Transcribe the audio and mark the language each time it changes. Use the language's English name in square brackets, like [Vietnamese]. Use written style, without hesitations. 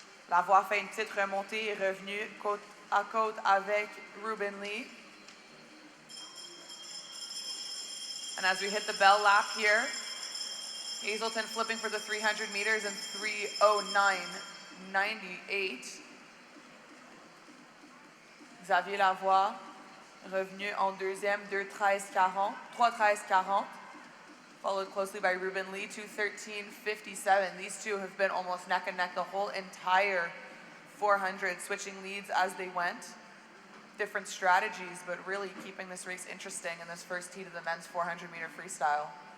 [French] Lavoie fait une petite remontée et est revenu côte à côte avec Ruben Lee. [English] And as we hit the bell lap here, Hazelton flipping for the 300 meters in 3:09:98. [French] Xavier Lavoie revenu en deuxième, 3:13:40. [English] Followed closely by Ruben Lee, 2:13:57. These two have been almost neck and neck the whole entire 400, switching leads as they went. Different strategies, but really keeping this race interesting in this first heat of the men's 400-meter freestyle.